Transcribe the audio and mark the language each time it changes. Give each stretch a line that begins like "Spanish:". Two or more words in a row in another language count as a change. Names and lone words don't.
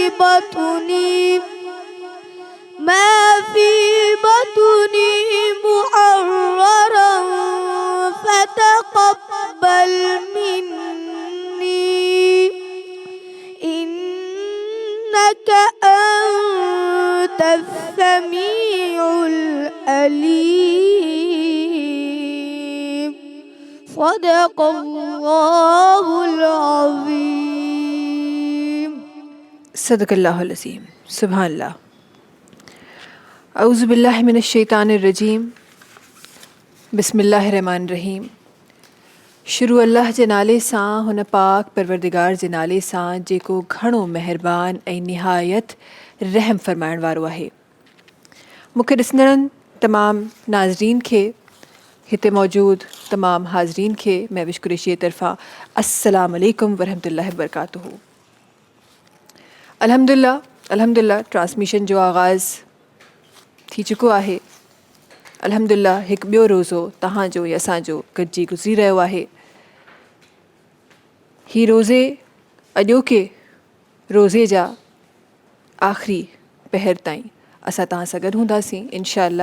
Arabic: بطني محررا فتقبل مني إنك أنت السميع العليم. صدق الله العظيم. صدق اللہ العظیم. سبحان اللہ. اعوذ باللہ من الشیطان الرجیم. بسم اللہ الرحمن الرحیم.
Sindhi: شروع اللہ जे नाले सां हुन पाक परवरदिगार जे नाले सां जेको घणो महिरबान ऐं निहायत रहम फरमाइण वारो आहे. मूंखे ॾिसंदड़नि तमामु नाज़रीन खे, हिते मौजूदु तमामु हाज़रीन खे महविश कुरैशी जे तरफ़ां
Arabic: السلام عليكم ورحمة الله وبركاته.
Sindhi: अल्हम्दुलिल्लाह ट्रांसमिशन जो आगाज़ थी चुको आहे. अल्हम्दुलिल्लाह हिकु ॿियो रोज़ो तव्हांजो या असांजो गॾिजी गुज़री रहियो आहे. ही रोज़े अॼोके रोज़े जा आख़िरी पहर ताईं असां तव्हां सां गॾु हूंदासीं
Arabic: إن شاء الله.